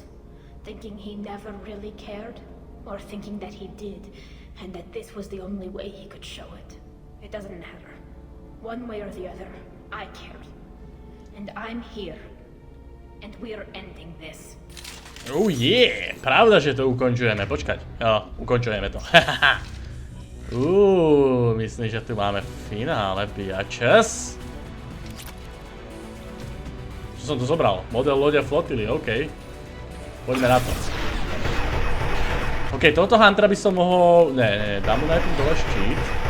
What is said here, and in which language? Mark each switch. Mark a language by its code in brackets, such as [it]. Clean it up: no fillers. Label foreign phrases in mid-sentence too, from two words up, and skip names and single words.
[en] Thinking he never really cared, or thinking that he did, and that this was the only way he could show it. It doesn't matter. One way or the other, I cared. And I'm here. And we're ending this. Oh yeah, [sk] pravda, že to ukončujeme. Počkať. Jo, ukončujeme to. Myslím, že tu máme finále, biačes. Čo som tu zobral? Model lode Flotily, OK. Poďme na to. OK, tohoto huntera by som mohol... Ne, dám mu najprv dole štít.